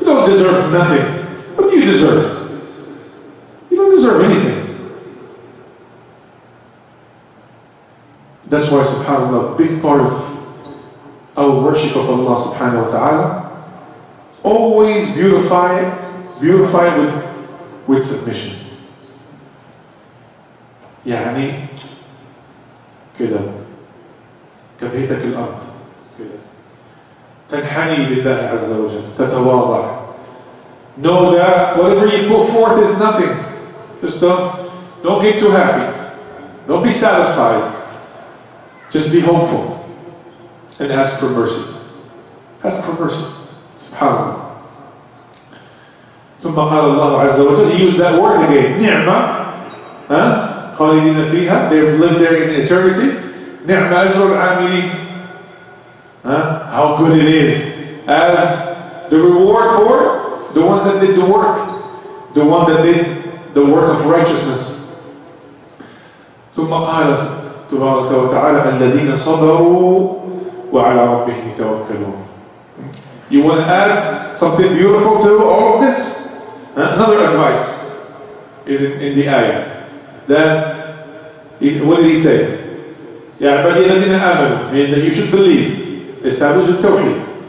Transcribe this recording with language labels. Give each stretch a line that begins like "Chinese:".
English: You don't deserve nothing. What do you deserve? You don't deserve anything. That's why, subhanAllah, a big part of our worship of Allah subhanahu wa ta'ala, always beautify it with submission.
Arabic: يعني كده كبيتك الأرض كده تنحني لله عز وجل تتواضع.
English: Know that whatever you put forth is nothing. Just don't get too happy. Don't be satisfied. Just be hopeful and ask for mercy. Ask for mercy. SubhanAllah.
Arabic: ثم قال الله عز وجل,
English: he used that word again, نعمة,
Arabic: خالدين فيها,
English: they live there in eternity.
Arabic: نعم أجر العاملين.
English: How good it is as the reward for the ones that did the work, the one that did the work of righteousness.
Arabic: ثم قال تبارك وتعالى الذين صبروا وعلى ربهم يتوكلون.
English: You want to add something beautiful to all of this? Another advice is in the ayah. What did he say?
Arabic: يا عبادي الذين آمنوا,
English: meaning that you should believe, establish the tawheed.